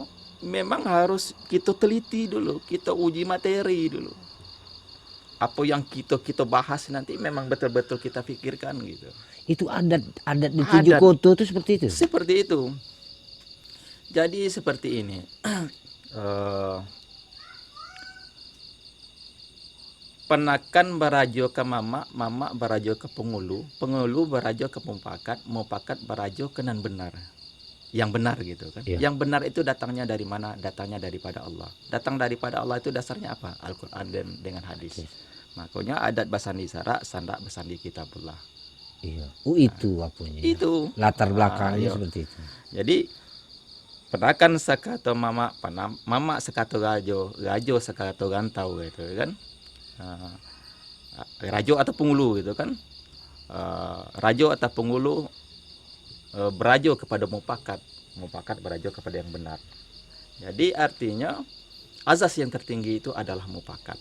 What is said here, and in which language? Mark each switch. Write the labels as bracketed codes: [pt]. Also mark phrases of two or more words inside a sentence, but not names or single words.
[id] Memang harus kita teliti dulu, kita uji materi dulu. Apa yang kita bahas nanti memang betul-betul kita pikirkan gitu. Itu adat di tujuh Adat. koto itu seperti itu. Seperti itu. Jadi seperti ini. Eh, [min] Penakan barajo ke mama, mama barajo ke pengulu, pengulu barajo ke mupakat, mupakat barajo ke nan benar. [id] Yang benar gitu kan. Iya. Yang benar itu datangnya dari mana? Datangnya daripada Allah. Datang daripada Allah itu dasarnya apa? Al-Qur'an dan dengan hadis. Makanya [min] adat basandi sara, sandak basandi kitabullah. [id] Iya. Itu apanya. Itu Latar belakangnya iya. seperti itu. [min] Jadi penakan sakato mama, mama sakato gajo, gajo sakato gantau gitu kan. [id] Rajo atau pengulu gitu kan. Rajo atau pengulu berajo kepada mupakat, mupakat berajo kepada yang benar. Jadi artinya azas yang tertinggi itu adalah mupakat.